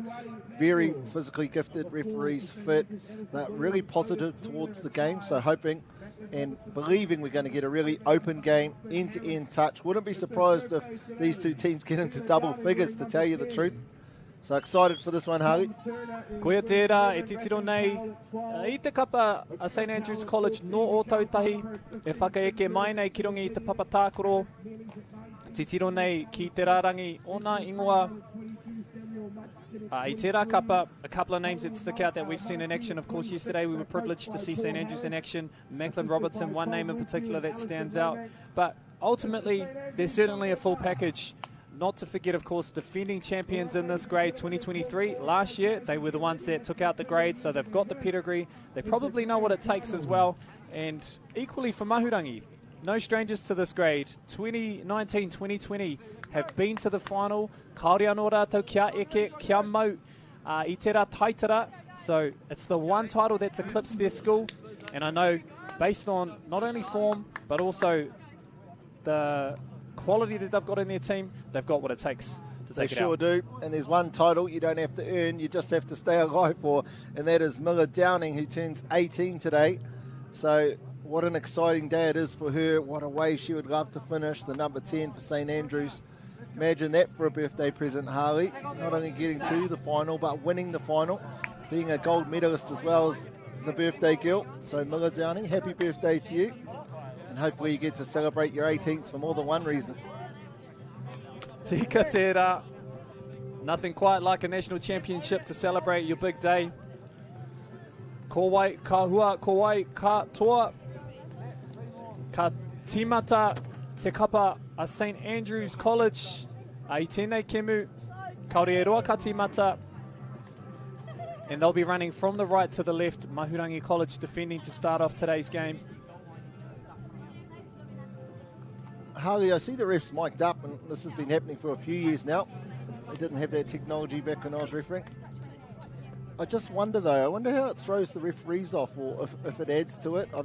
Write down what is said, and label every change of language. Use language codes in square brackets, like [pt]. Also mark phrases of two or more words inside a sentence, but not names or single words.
[en] Very physically gifted referees, fit. They're really positive towards the game, so hoping and believing we're going to get a really open game, end-to-end touch. Wouldn't be surprised if these two teams get into double figures, to tell you the truth. So excited for this one, Harley. [mi] Koia tērā, e titiro nei, I te kapa a St Andrews College no o tautahi, e whakaeke mai nei ki rongi I te papatākoro, titiro nei ki te rārangi o nā ingoa. I tērā kapa, [en] a couple of names that stick out that we've seen in action. Of course, yesterday we were privileged to see St Andrews in action. Macklin Robertson, one name in particular that stands out. But ultimately, there's certainly a full package. Not to forget, of course, defending champions in this grade 2023. Last year, they were the ones that took out the grade, so they've got the pedigree. They probably know what it takes as well. And equally for Mahurangi, no strangers to this grade. 2019-2020 have been to the final. [mi] Kaore anō rātou kia eke, kia mau, I te rā taitara. [en] So it's the one title that's eclipsed their school. And I know, based on not only form, but also the quality that they've got in their team, they've got what it takes to take it out. They sure do. And there's one title you don't have to earn, you just have to stay alive for, and that is Miller Downing, who turns 18 today. So what an exciting day it is for her. What a way she would love to finish, the number 10 for St Andrews. Imagine that for a birthday present, Harley. Not only getting to the final, but winning the final, being a gold medalist as well as the birthday girl. So Miller Downing, happy birthday to you. And hopefully you get to celebrate your 18th for more than one reason. [mi] Tika tērā. [en] Nothing quite like a national championship to celebrate your big day. [mi] Ko wai ka hua, ko wai ka toa. Ka timata te kapa a St Andrews College. I tēnei kemu. Kaore e roa ka timata. [en] And they'll be running from the right to the left. Mahurangi College defending to start off today's game. Harley, I see the refs mic'd up, and this has been happening for a few years now. They didn't have that technology back when I was refereeing. I just wonder, though, I wonder how it throws the referees off, or if it adds to it.